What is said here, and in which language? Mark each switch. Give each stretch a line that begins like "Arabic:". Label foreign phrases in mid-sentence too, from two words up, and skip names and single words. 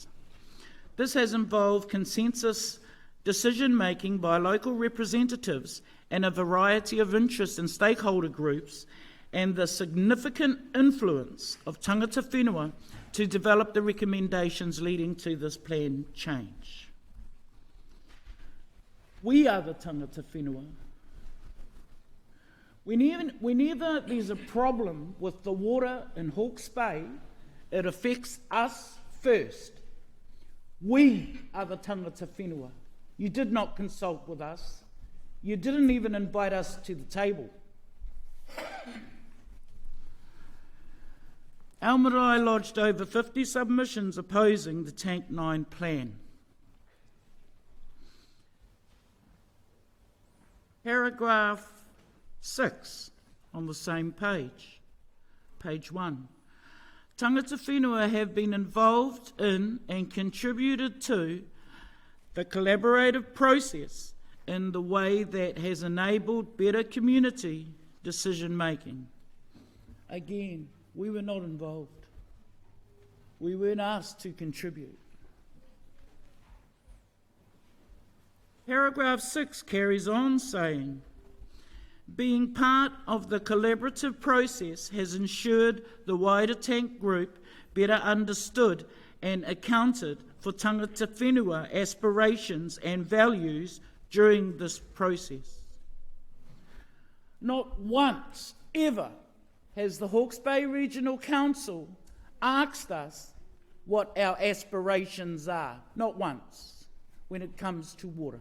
English: This has involved consensus decision-making by local representatives and a variety of interest and stakeholder groups, and the significant influence of
Māori: tangata whenua
English: to develop the recommendations leading to this plan change. We are the
Māori: tangata whenua.
English: Whenever there's a problem with the water in Hawke's Bay, it affects us first. We are the
Māori: tangata whenua.
English: You did not consult with us. You didn't even invite us to the table. Our marae lodged over 50 submissions opposing the Tank 9 plan. Paragraph 6 on the same page, page 1.
Māori: Tangata whenua
English: have been involved in and contributed to the collaborative process in the way that has enabled better community decision making. Again, we were not involved. We weren't asked to contribute. Paragraph 6 carries on saying, being part of the collaborative process has ensured the wider tank group better understood and accounted for
Māori: tangata whenua
English: aspirations and values during this process. Not once, ever, has the Hawke's Bay Regional Council asked us what our aspirations are. Not once, when it comes to water.